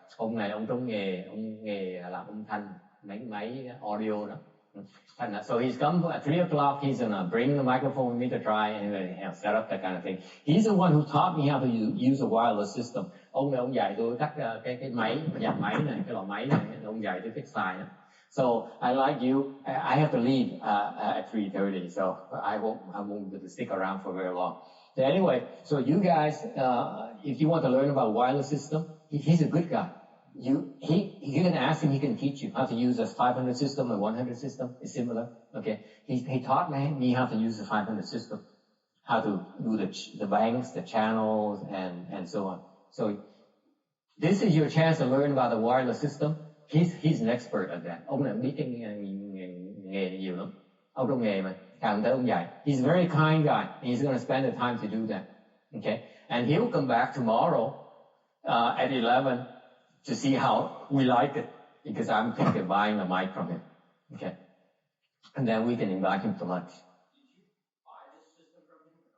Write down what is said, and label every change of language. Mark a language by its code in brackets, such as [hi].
[vi] Ông này ông trong nghề làm âm thanh, máy audio đó. [en] And so he's come at 3 o'clock, he's gonna bring the microphone with me to try and set up that kind of thing. He's the one who taught me how to use a wireless system. [vi] Ông này ông dạy tôi tắt cái máy, dàn máy này, cái loại máy này, ông dạy tôi cách xài đó. [en] So I like you, I have to leave at 3:30, so I won't be able to stick around for very long. So anyway, so you guys, if you want to learn about wireless system, he's a good guy. You can ask him, he can teach you how to use a 500 system and 100 system. It's similar. Okay. He taught me how to use the 500 system, how to do the banks, the channels, and so on. So this is your chance to learn about the wireless system. He's an expert at that. [vi] Ông này biết cái nghề nhiều lắm. Ông trong nghề mà, càng tới ông dạy. [en] He's a very kind guy. He's going to spend the time to do that. Okay. And he'll come back tomorrow at 11 to see how we like it, because I'm thinking of buying a mic from him. Okay. And then we can invite him to lunch. Did you buy this system from him?